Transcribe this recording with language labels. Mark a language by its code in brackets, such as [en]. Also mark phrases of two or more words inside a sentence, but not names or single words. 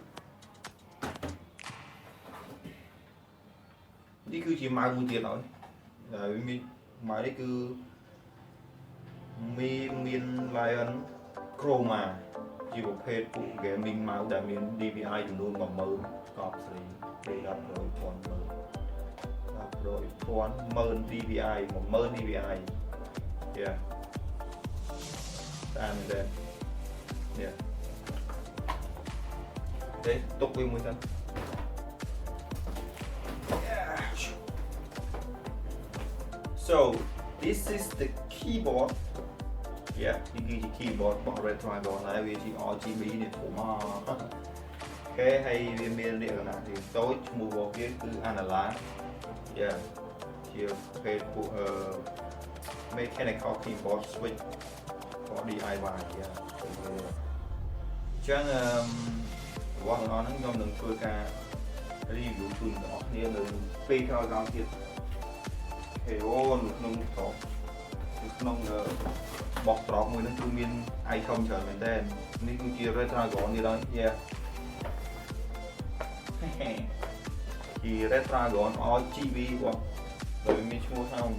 [km] នេះគឺជា mouse មួយទៀតហើយដែលវាមាន mouse នេះគឺមាន Lion Chroma ជាប្រភេទពួក [en] gaming mouse [km] ដែលមាន DPI ចំនួន 10000 កប់ស្រី 100,000 DPI 10000 DPI តាមនេះដែរ ទេទុកវាមួយសិន [en] so this is the keyboard [km] នេះគឺជា keyboard របស់ Red Dragon ហើយវាជា RGB នេះធំមកអូខេហើយវាមានលក្ខណៈទីតូចឈ្មោះរបស់វាគឺ analog ជាប្រភេទពួក [en] mechanical keyboard switch for DIY [km] ចឹងរបស់ទាំងអស់ហ្នឹងខ្ញុំនឹងធ្វើការ review ជូនបងប្អូននៅពេលក្រោយៗទៀតនៅក្នុងបោះត្រកមួយហ្នឹងគឺមាន item ច្រើនមែនតើនេះគឺជា Red Dragon នេះដល់ជា Red Dragon RGB គាត់ដោយមានឈ្មោះថា